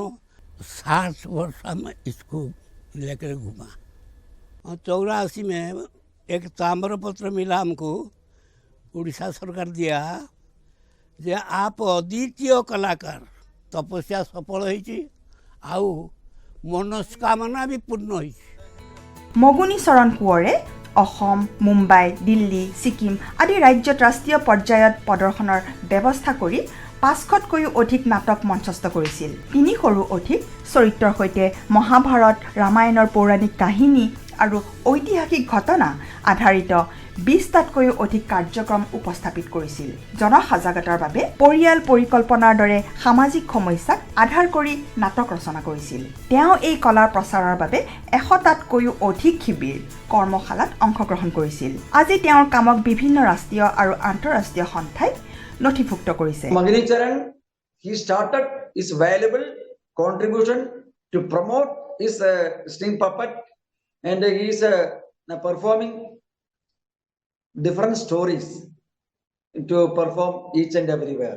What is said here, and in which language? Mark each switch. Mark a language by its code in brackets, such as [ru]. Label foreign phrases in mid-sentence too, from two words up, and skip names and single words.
[hi] 60 वर्ष हम इसको लेकर घूमा। और 84 में एक ताम्रपत्र मिला हमको, उड़ीसा सरकार दिया जे आप अद्वितीय कलाकार, [or] ତପସ୍ୟା ସଫଳ ହୋଇଛି ଆଉ ମନସ୍କାମନା [hi] भी [or] ପୂର୍ଣ୍ଣ ହୋଇଛି। [as] মগুনী চৰণ কোঁৱৰে অসম, মুম্বাই, দিল্লী, ছিকিম আদি ৰাজ্যত ৰাষ্ট্ৰীয় পৰ্যায়ত প্ৰদৰ্শনৰ ব্যৱস্থা কৰি 500তকৈও অধিক নাটক মঞ্চস্থ কৰিছিল। 3 সৰু অধিক চৰিত্ৰৰ সৈতে মহাভাৰত, ৰামায়ণৰ পৌৰাণিক কাহিনী আৰু ঐতিহাসিক ঘটনা আধাৰিত 20টাতকৈও অধিক কাৰ্যক্ৰম উপস্থাপিত কৰিছিল। জনসজাগতাৰ বাবে পৰিয়াল পৰিকল্পনাৰ দৰে সামাজিক সমস্যাক আধাৰ কৰি নাটক ৰচনা কৰিছিল। তেওঁ এই কলাৰ প্ৰচাৰৰ বাবে 100টাতকৈও অধিক শিবিৰ কৰ্মশালাত অংশগ্ৰহণ কৰিছিল। আজি তেওঁৰ কামক বিভিন্ন ৰাষ্ট্ৰীয় আৰু আন্তঃৰাষ্ট্ৰীয় সন্থাই নথিভুক্ত কৰিছে। [en] Magini Charan, he started his valuable contribution to promote his string puppet, and he is performing different stories to perform each and everywhere.